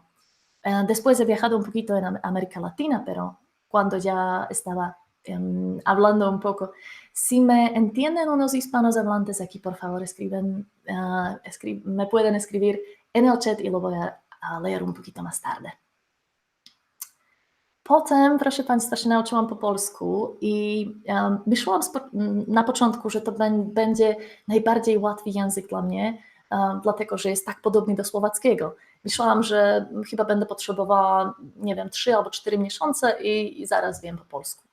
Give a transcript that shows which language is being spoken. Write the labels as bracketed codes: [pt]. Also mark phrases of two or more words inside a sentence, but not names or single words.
[es] Después he viajado un poquito en América Latina, pero cuando ya estaba hablando un poco. Si me entienden unos hispanos hablantes aquí, por favor, me pueden escribir en el chat y lo voy a leer un poquito más tarde. [pl] Potem, proszę Państwa, się nauczyłam po polsku i myślałam na początku, że to będzie najbardziej łatwy język dla mnie, dlatego że jest tak podobny do słowackiego. Myślałam, że chyba będę potrzebowała, nie wiem, 3 albo 4 miesiące i zaraz wiem po polsku.